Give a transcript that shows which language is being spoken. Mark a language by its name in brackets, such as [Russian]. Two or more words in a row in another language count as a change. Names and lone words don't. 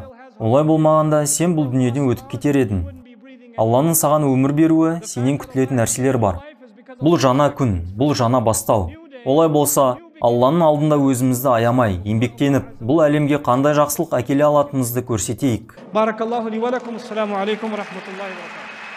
[Kazakh] Олай болмағанда сен бұл дүниеден өтіп кетер едің. Алланың саған өмір беруі, сенен күтілетін нәрселер бар. Бұл жаңа күн, бұл жаңа бастау. Олай болса, Алланың алдында өзімізді аямай, еңбектеніп, бұл әлемге қандай жақсылық әкеле алатынымызды көрсетейік. [Arabic] بارك الله لي ولكم. السلام عليكم ورحمة الله وبركاته.